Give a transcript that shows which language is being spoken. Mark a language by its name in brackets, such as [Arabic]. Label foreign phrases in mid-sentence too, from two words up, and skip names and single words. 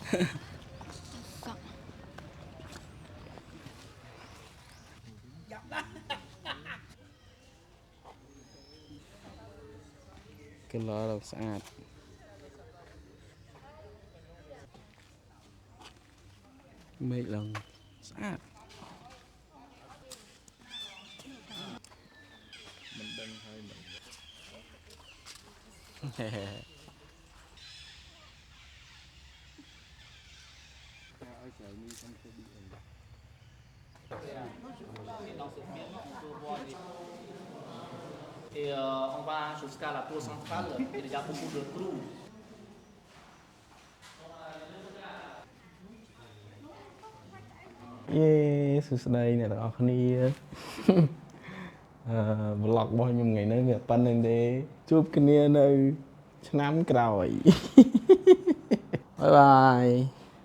[Khmer] គេឡរស្អាតមេឃឡើងស្អាតមិនដឹងហើយមិន [French] Et on va jusqu'à la tour centrale, il y a déjà beaucoup de trous. [Khmer] យេសួស្តីអ្នកទាំងអស់គ្នាvlog របស់ខ្ញុំថ្ងៃនេះវាប៉ុណ្្នឹងទេជួបគ្នានៅឆ្នាំក្រោយបាយបាយ